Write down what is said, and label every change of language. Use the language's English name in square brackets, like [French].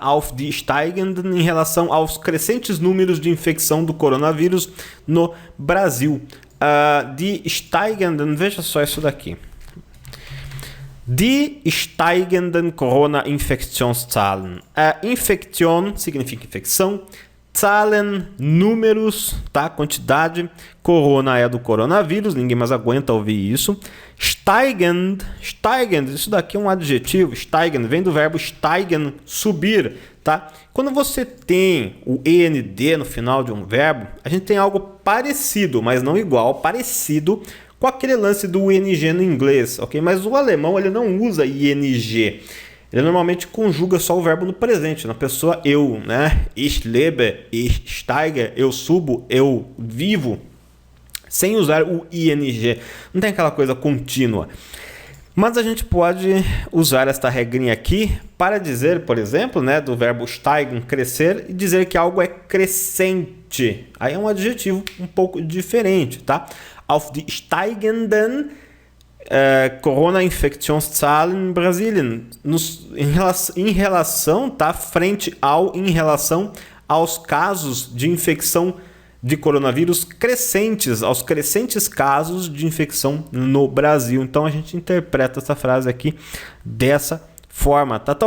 [German] Auf die steigenden, [Portuguese] em relação aos crescentes números de infecção do coronavírus no Brasil. [German] Die steigenden, [Portuguese] veja só isso daqui. [German] Die steigenden Corona-Infektionszahlen. [Portuguese] Infektion significa infecção. Zahlen, números, tá? Quantidade. Corona é do coronavírus, ninguém mais aguenta ouvir isso. Steigend, isso daqui é um adjetivo. Steigen vem do verbo steigen, subir, tá? Quando você tem o END no final de um verbo, a gente tem algo parecido, mas não igual, parecido com aquele lance do ING no inglês, ok? Mas o alemão ele não usa ING. Ele normalmente conjuga só o verbo no presente, na pessoa eu, né? [German] Ich lebe, ich steige, [Portuguese] eu subo, eu vivo, sem usar o ING. Não tem aquela coisa contínua. Mas a gente pode usar esta regrinha aqui para dizer, por exemplo, né, do verbo steigen, crescer, e dizer que algo é crescente. Aí é um adjetivo um pouco diferente, tá? [German] Auf die steigenden Corona-Infektionszahlen in Brasilien. [Portuguese] Em relação, tá? Frente ao, em relação aos casos de infecção de coronavírus crescentes, aos crescentes casos de infecção no Brasil. Então a gente interpreta essa frase aqui dessa forma, tá?